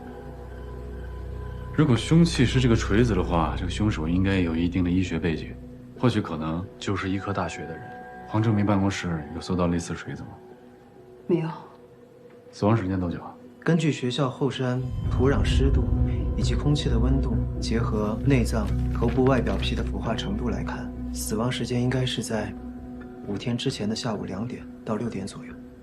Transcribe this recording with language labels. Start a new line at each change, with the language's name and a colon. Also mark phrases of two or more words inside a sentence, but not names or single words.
Chinese: 如果兇器是這個錘子的話，這個兇手應該有一定的醫學背景。或许可能就是医科大学的人。黄正明办公室有搜到类似锤子吗？没有。死亡时间多久啊？根据学校后山土壤湿度以及空气的温度，结合内脏、头部外表皮的腐化程度来看，死亡时间应该是在5天之前的下午2点到6点左右。